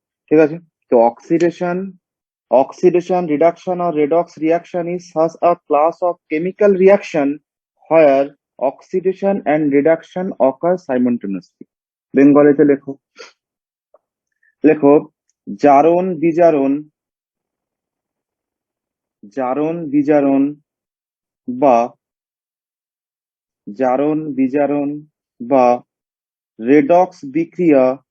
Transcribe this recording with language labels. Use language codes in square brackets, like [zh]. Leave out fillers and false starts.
[bn] ঠিক আছে। [en] তো oxidation, oxidation reduction or redox reaction is such a class of chemical reaction where oxidation and reduction occur simultaneously. [bn] বেঙ্গলিতে লেখো, লেখো জারণ বিজারণ, জারণ বিজারণ বা জারণ বিজারণ বা রেডক্স বিক্রিয়া